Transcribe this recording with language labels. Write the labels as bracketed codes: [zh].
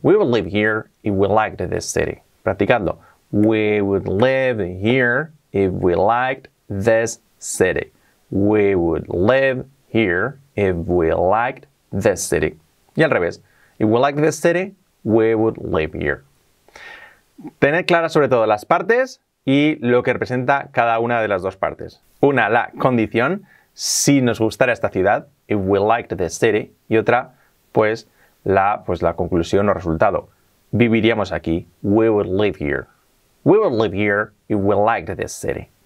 [en] We would live here if we liked this city. [es] Practicadlo. [en] We would live here if we liked this city. We would live here if we liked this city. [es] Y al revés. [en] If we liked this city, we would live here. [es] Tened claras sobre todo las partes y lo que representa cada una de las dos partes. Una, la condición, si nos gustara esta ciudad, [en] if we liked this city. [es] Y otra, pues la conclusión o resultado. Viviríamos aquí. [en] We would live here. We would live here if we liked this city.